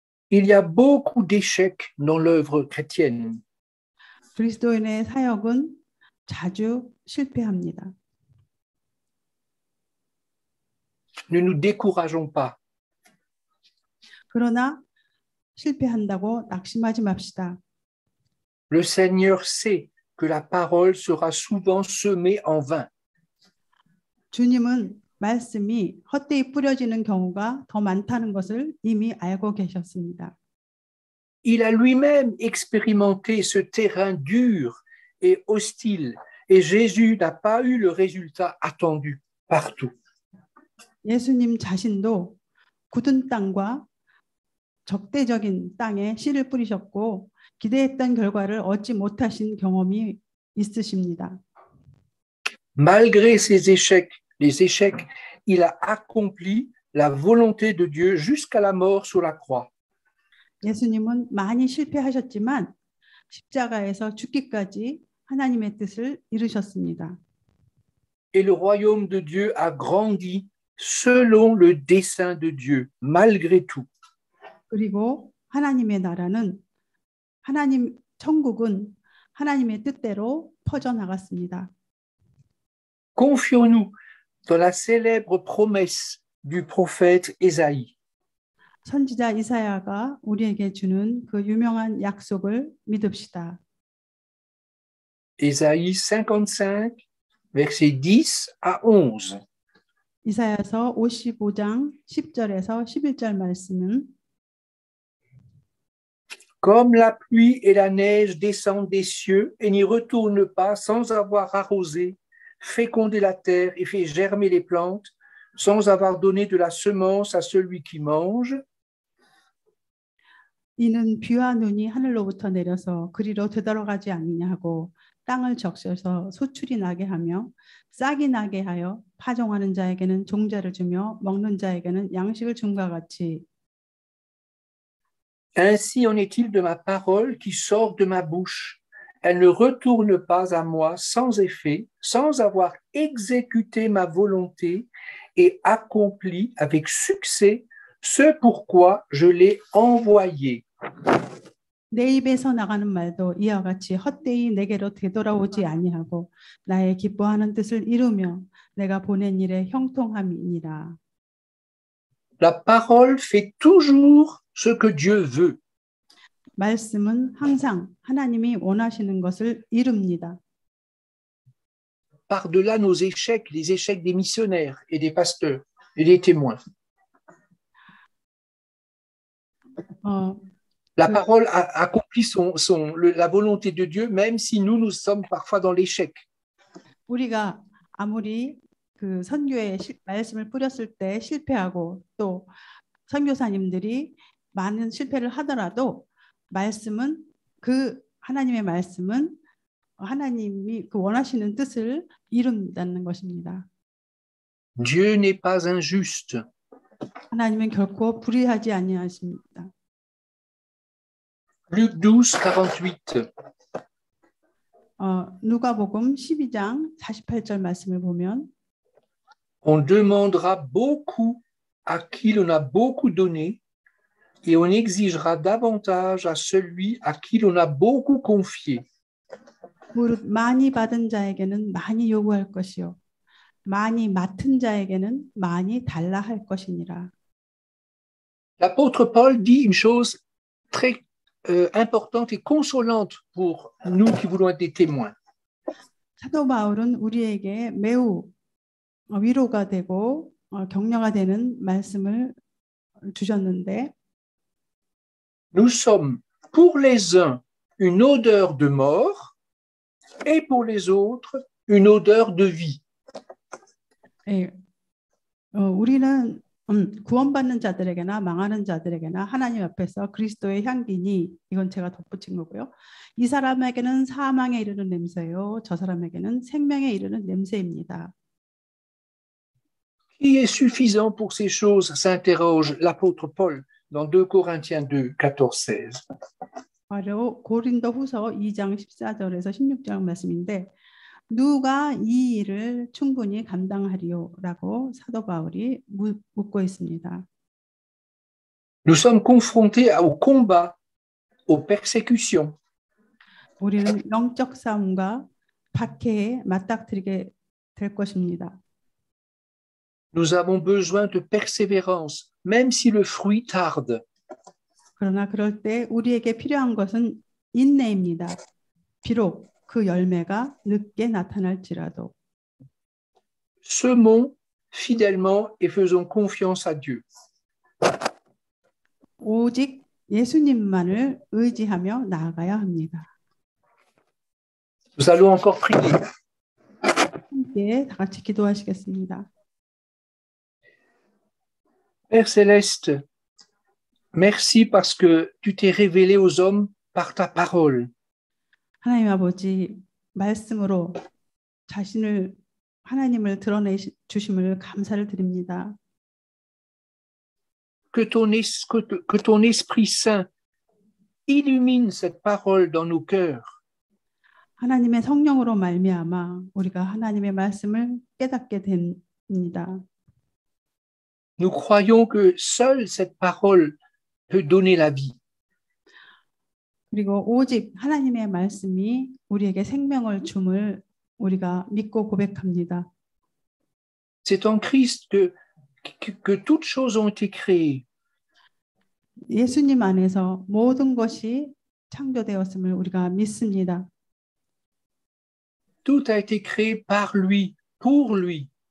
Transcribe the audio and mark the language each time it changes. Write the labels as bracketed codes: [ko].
[fr] Il y a beaucoup d'échecs dans l'œuvre chrétienne. [ko] 그리스도인의 사역은 자주 실패합니다. [fr] Ne nous décourageons pas. [ko] 그러나 실패한다고 낙심하지 맙시다. [fr] Le Seigneur sait que la parole sera souvent semée en vain. [ko] 주님은 말씀이 헛되이 뿌려지는 경우가 더 많다는 것을 이미 알고 계셨습니다. [fr] Il a lui-même expérimenté ce terrain dur et hostile, et Jésus n'a pas eu le résultat attendu partout. [ko] 예수님 자신도 굳은 땅과 적대적인 땅에 씨를 뿌리셨고 기대했던 결과를 얻지 못하신 경험이 있으십니다. [fr] Malgré les échecs, il a accompli la volonté de Dieu jusqu'à la mort sur la croix. [ko] 예수님은 많이 실패하셨지만 십자가에서 죽기까지 하나님의 뜻을 이루셨습니다. [fr] Et le royaume de Dieu a grandi selon le dessein de Dieu, malgré tout. [ko] 그리고 하나님의 나라는 천국은 하나님의 뜻대로 퍼져나갔습니다. [fr] Confions-nous dans la célèbre promesse du prophète Ésaïe. [ko] 선지자 이사야가 우리에게 주는 그 유명한 약속을 믿읍시다. [fr] Ésaïe 55, versets 10 à 11. [ko] 이사야서 55장 10절에서 11절 말씀은 [fr] Comme la pluie et la neige descendent des cieux et n'y retournent pas sans avoir arrosé, fécondé la terre et fait germer les plantes, sans avoir donné de la semence à celui qui mange, [ko] 이는 비와 눈이 하늘로부터 내려서 그리로 되돌아가지 아니하고 땅을 적셔서 소출이 나게 하며 싹이 나게 하여 파종하는 자에게는 종자를 주며 먹는 자에게는 양식을 줌과 같이 [fr] ainsi en est-il de ma parole qui sort de ma bouche. Elle ne retourne pas à moi sans effet, sans avoir exécuté ma volonté et accompli avec succès ce pourquoi je l'ai envoyé. [ko] 내 입에서 나가는 말도 이와 같이 헛되이 내게로 되돌아오지 아니하고 나의 기뻐하는 뜻을 이루며 내가 보낸 일에 형통함이니라. [fr] La parole fait toujours ce que Dieu veut. [ko] 말씀은 항상 하나님이 원하시는 것을 이룹니다. [fr] Par-delà nos échecs, les échecs des missionnaires et des pasteurs et des témoins. La parole accomplit la volonté de Dieu, même si nous sommes parfois dans l'échec. [ko] 우리가 아무리 그 선교의 말씀을 뿌렸을 때 실패하고 또 선교사님들이 많은 실패를 하더라도 말씀은 하나님의 말씀은 하나님이 그 원하시는 뜻을 이룬다는 것입니다. [fr] Dieu n'est pas injuste. [ko] 하나님은 결코 불의하지 아니하십니다. [fr] Luc 12, 48. [ko] 누가복음 12장 48절 말씀을 보면 [fr] On demandera beaucoup à qui l'on a beaucoup donné et on exigera davantage à celui à qui l'on a beaucoup confié. [ko] 무릇 많이 받은 자에게는 많이 요구할 것이요 많이 맡은 자에게는 많이 달라 할 것이니라. [fr] L'apôtre Paul dit une chose très importante et consolante pour nous qui voulons être des témoins. [ko] 사도 바울은 우리에게 매우 위로가 되고 격려가 되는 말씀을 주셨는데 [fr] nous sommes pour les uns une odeur de mort et pour les autres une odeur de vie. [ko] 예, 우리는 구원받는 자들에게나 망하는 자들에게나 하나님 앞에서 그리스도의 향기니 이건 제가 덧붙인 거고요. 이 사람에게는 사망에 이르는 냄새요, 저 사람에게는 생명에 이르는 냄새입니다. [fr] Qui est suffisant pour ces choses, s'interroge l'apôtre Paul dans 2 Corinthiens 2, 14, 16. [ko] 바로 고린도후서 2장 14절에서 16절 말씀인데 누가 이 일을 충분히 감당하리요라고 사도 바울이 묻고 있습니다. [fr] Nous sommes confrontés au combat, aux persécutions. [ko] 우리는 영적 싸움과 박해에 맞닥뜨리게 될 것입니다. [fr] Nous avons besoin de persévérance, même si le fruit tarde. [ko] 그러나 그럴 때 우리에게 필요한 것은 인내입니다. 비록 그 열매가 늦게 나타날지라도. [fr] Semons fidèlement et faisons confiance à Dieu. [ko] 오직 예수님만을 의지하며 나아가야 합니다. [fr] Nous allons encore prier. [ko] 함께 다 같이 기도하시겠습니다. [fr] Père Céleste, merci parce que tu t'es révélé aux hommes par ta parole. [ko] 하나님 아버지, 말씀으로 자신을 하나님을 드러내 주심을 감사를 드립니다. [fr] Que ton Esprit Saint illumine cette parole dans nos cœurs. [ko] 하나님의 성령으로 말미암아 우리가 하나님의 말씀을 깨닫게 됩니다. [fr] Nous croyons que seule cette parole peut donner la vie. [ko] 그리고 오직 하나님의 말씀이 우리에게 생명을 줌을 우리가 믿고 고백합니다. [fr] C'est en Christ que toutes choses ont été créées. [ko] 예수님 안에서 모든 것이 창조되었음을 우리가 믿습니다. [fr] Tout a été créé par lui, pour lui.